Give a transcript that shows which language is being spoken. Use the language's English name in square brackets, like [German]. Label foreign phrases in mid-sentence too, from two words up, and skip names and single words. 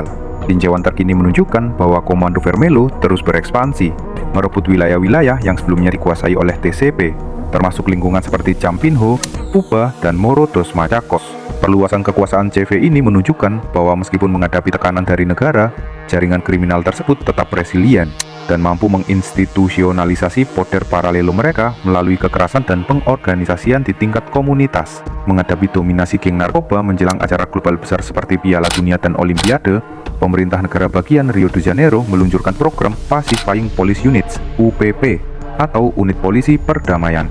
[Indonesian] Tinjauan terkini menunjukkan bahwa Komando Vermelho terus berekspansi, merebut wilayah-wilayah yang sebelumnya dikuasai oleh TCP, termasuk lingkungan seperti Campinho, Puba, dan Morro dos Macacos. Perluasan kekuasaan CV ini menunjukkan bahwa meskipun menghadapi tekanan dari negara, jaringan kriminal tersebut tetap resilient. dan mampu menginstitusionalisasi [Portuguese] poder paralelo [Indonesian] mereka melalui kekerasan dan pengorganisasian di tingkat komunitas. Menghadapi dominasi geng narkoba menjelang acara global besar seperti Piala Dunia dan Olimpiade, pemerintah negara bagian Rio de Janeiro meluncurkan program Pacifying Police Units (UPP) atau Unit Polisi Perdamaian.